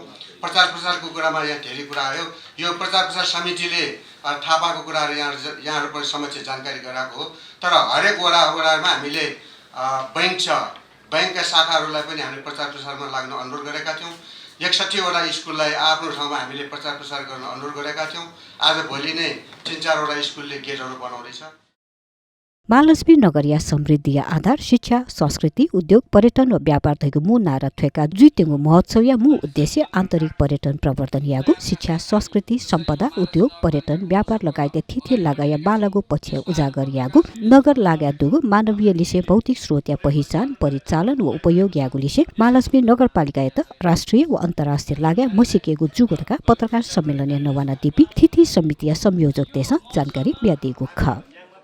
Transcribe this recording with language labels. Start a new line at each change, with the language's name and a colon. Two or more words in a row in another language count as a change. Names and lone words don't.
Nepali: प्रचार प्रसारको कुरामा यहाँ धेरै कुरा आयो। यो प्रचार प्रसार समितिले थाहा पाएको कुराहरू यहाँहरू समक्ष जानकारी गराएको हो। तर हरेक वडामा हामीले बैङ्क छ बैङ्कका शाखाहरूलाई पनि हामीले प्रचार प्रसारमा लाग्न अनुरोध गरेका थियौँ 61वटा स्कुललाई आफ्नो ठाउँमा हामीले प्रचार प्रसार गर्न अनुरोध गरेका थियौँ आज भोलि नै 3-4वटा स्कुलले गेटहरू बनाउँदैछ
Newari: महालक्ष्मी नगरिया समृद्धि आधार शिक्षा संस्कृति उद्योग पर्यटन व व्यापार थैको मु नारा थेका जुइतेगु महोत्सव या मु उद्देश्य आन्तरिक पर्यटन प्रवर्धन यागु शिक्षा संस्कृति सम्पदा उद्योग पर्यटन व्यापार लगायत थिथि लगाया बालगु पक्ष उजागर यागु नगर लाग्या दुगु मानवीय लिसे भौतिक स्रोत या पहिचान परिचालन व उपयोग यागु लिसे महालक्ष्मी नगरपालिका यत राष्ट्रिय व अन्तर्राष्ट्रिय लाग्या मसिकेगु जुगुरका पत्रकार सम्मेलन नवाना दिपी थिथि समिति संयोजक देश जानकारी ब्यादिगु ख